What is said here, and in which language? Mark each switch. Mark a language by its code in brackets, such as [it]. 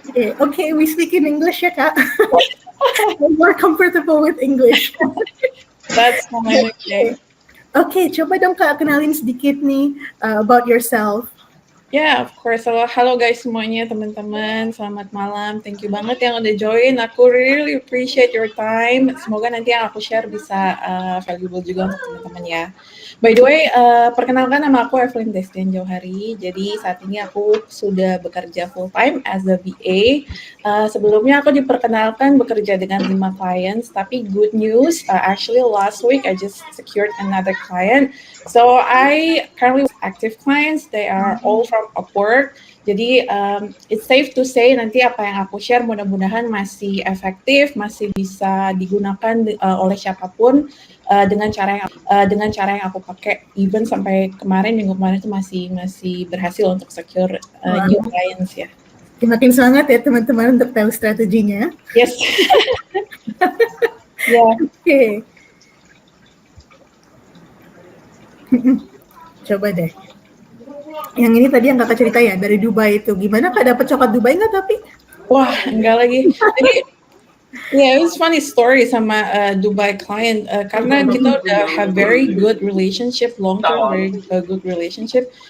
[en] Okay, we speak in English ya Kak. I'm more comfortable with English. That's fine. [id] Okay, coba dong Kak kenalin sedikit nih [en] about yourself. Yeah, of course. [id] Halo guys semuanya, teman-teman. Selamat malam. [en] Thank you [id] banget yang udah join. [en] Aku really appreciate your time. [id] Semoga nanti yang aku share bisa valuable juga untuk teman-teman ya. [en] By the way, [id] perkenalkan nama aku Evelyn Destian Jauhari. Jadi saat ini aku sudah bekerja full time [en] as a VA. [id] Sebelumnya aku diperkenalkan bekerja dengan 5 clients. [en] Tapi good news, actually last week I just secured another client. So I currently have active clients. They are all from Upwork. [id] Jadi [en] it's safe to say [id] nanti apa yang aku share mudah-mudahan masih efektif, masih bisa digunakan oleh siapapun dengan cara yang aku pakai. Even sampai minggu kemarin itu masih berhasil untuk [en] secure new clients [id] ya. Makin semangat ya teman-teman untuk tahu strateginya. [en] Yes. Yeah. Okay. [id] Coba deh. Yang ini tadi yang kakak cerita ya, dari Dubai itu. Gimana Kak, dapat coklat Dubai nggak tapi? Wah, enggak lagi. Jadi [en] Yeah, it was funny story sama Dubai client [id] karena kita udah [en] have very good relationship, long term very good relationship.